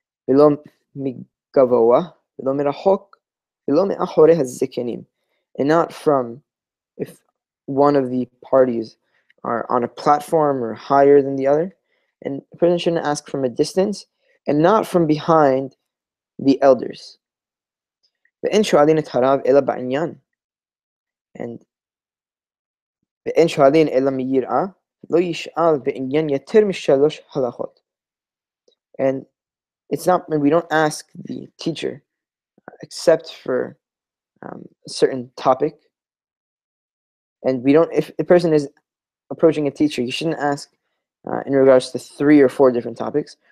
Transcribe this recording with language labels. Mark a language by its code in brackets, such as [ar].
[he] V'lo migavoa, v'lo merachok, v'lo me'achorei hazekenim. [en] And not from, if one of the parties are on a platform or higher than the other, and a person shouldn't ask from a distance, and not from behind the elders. [he] ואין שואלין את הרב אלא בעניין. And ואין שואלין אלא מיראה, לא ישאל בעניין יותר משלוש הלכות. [en] And we don't ask the teacher except for a certain topic. And if a person is approaching a teacher, you shouldn't ask in regards to 3 or 4 different topics.